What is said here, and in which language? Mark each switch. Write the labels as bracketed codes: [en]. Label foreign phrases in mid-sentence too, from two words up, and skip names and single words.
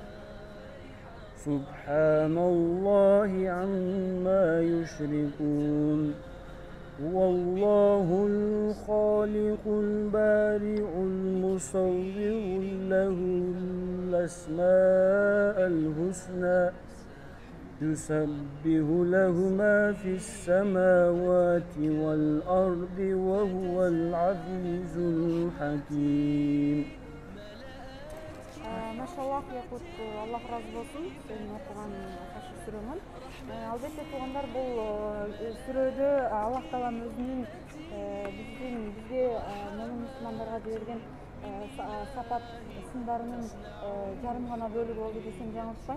[ar] سبحان الله عما يشركون والله الخالق البارئ المصور له الأسماء الحسنى يسبح له ما في السماوات والأرض وهو العزيز الحكيم. [ky] Машаллах, Якут, Аллах разы болсун, сенин окуган Хашр сүрөмөн. Албетте туугандар, бул сүрөдө Аллах Таалам өзүнүн бизге момун мусулмандарга берген сапат ысымдарынын жарым гана бөлүгү болду десем жаңылышпайм.